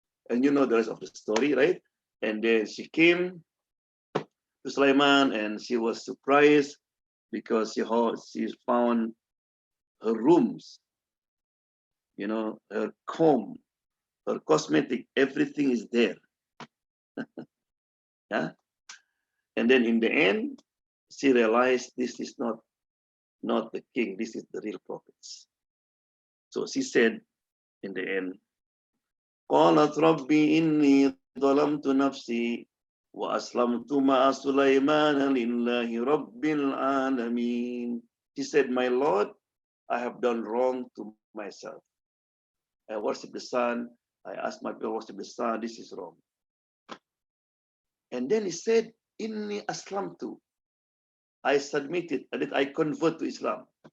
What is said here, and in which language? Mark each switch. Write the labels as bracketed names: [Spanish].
[English] And you know the rest of the story, right? And then she came to Sulaiman and she was surprised because she found her rooms, you know, her comb, her cosmetic, everything is there. Yeah. And then in the end, she realized this is not the king, this is the real prophets. So she said in the end, [Arabic] قالت ربي إني ظلمت نفسي وأسلمت مع سليمان لله رب العالمين. [English] She said, my Lord, I have done wrong to myself. I worship the sun. I asked my people to worship the sun. This is wrong. And then he said, Inni aslamtu. I submitted, and I convert to Islam.